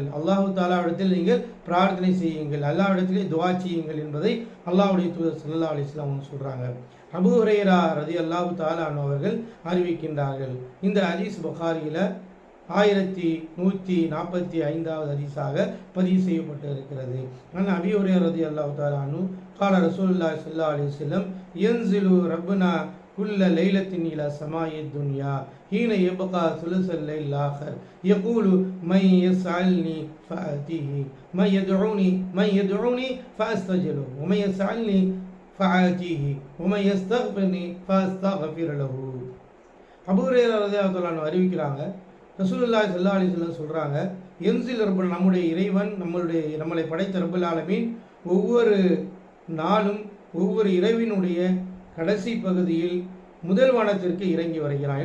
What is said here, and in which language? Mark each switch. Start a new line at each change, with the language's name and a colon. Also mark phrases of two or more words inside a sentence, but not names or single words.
Tamil: அல்லாஹு தஆலாவிடத்தில் நீங்கள் பிரார்த்தனை செய்யுங்கள், அல்லாஹ்விடத்திலே துஆ செய்யுங்கள் என்பதை அல்லாஹ்வுடைய தூதர்
Arabic: صلى الله عليه وسلم
Tamil: சொல்றாங்க. அபூ ஹுரைரா
Arabic: رضي الله تعالى عنه
Tamil: அவர்கள் அறிவிக்கின்றார்கள். இந்த ஹதீஸ் புகாரியில 1145வது ஹதீஸாக பதிவு செய்யப்பட்டு இருக்கிறது.
Arabic: عن أبي هريرة رضي الله تعالى عنه قال رسول الله صلى الله عليه وسلم ينزل ربنا كل ليلة إلى سماء الدنيا حين يبقى ثلث الليل الآخر يقول من يسألني فآتيه من يدعوني فأستجب له ومن يسألني فآتيه ومن يستغفرني فأستغفر له.
Tamil: அபூ ஹுரைரா
Arabic: رضي الله عنه
Tamil: அறிவிக்கிறாங்க,
Arabic: رسول الله صلى الله عليه وسلم
Tamil: சொல்கிறாங்க, என்சில் ரப்பல் நம்முடைய இறைவன் நம்மளை படைத்த
Arabic: رب العالمين
Tamil: ஒவ்வொரு நாளும் ஒவ்வொரு இரவினுடைய கடைசி பகுதியில் முதல் வானத்திற்கு இறங்கி வருகிறான்.